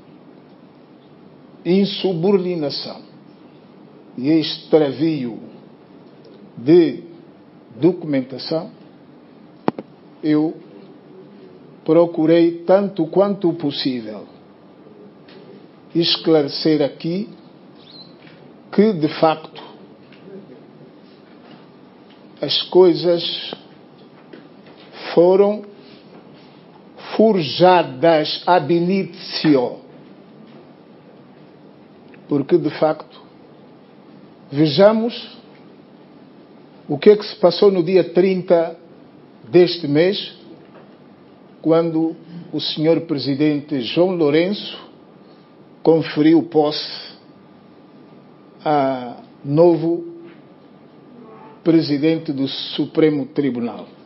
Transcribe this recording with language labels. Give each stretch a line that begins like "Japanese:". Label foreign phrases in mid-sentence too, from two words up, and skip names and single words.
Portuguese: insubordinação e extravio de documentação, eu procurei tanto quanto possível esclarecer aqui que, de facto, as coisas foram forjadas
Latin: ab initio,
Portuguese: porque, de facto, vejamos o que é que se passou no dia 30 deste mês, quando o Sr. Presidente João Lourenço conferiu posse a novo Presidente do Supremo Tribunal.